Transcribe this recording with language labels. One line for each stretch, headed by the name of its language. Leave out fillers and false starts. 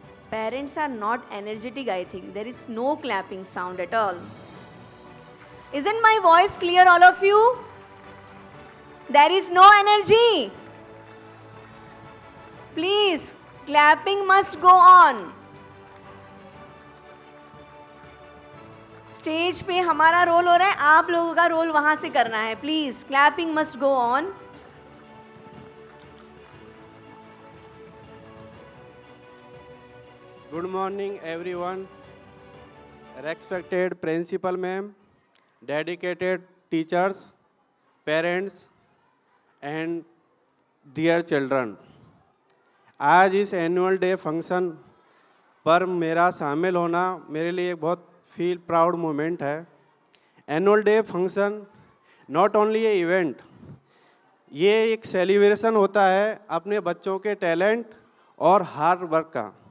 English: Parents are not energetic, I think. There is no clapping sound at all. Isn't my voice clear, all of you? There is no energy. Please, clapping must go on.
Hindi: Stage पे हमारा role हो रहा है, आप लोगों का role वहां से करना है.
English: Please, clapping must go on. Good morning, everyone. Respected principal ma'am, dedicated teachers, parents, and dear children.
Hindi: आज इस एनुअल डे फंक्शन पर मेरा शामिल होना मेरे लिए एक बहुत
English: feel proud moment
Hindi: है.
English: annual day function not only a event,
Hindi: ये एक सेलिब्रेशन होता है अपने बच्चों के टैलेंट और हार्ड वर्क का.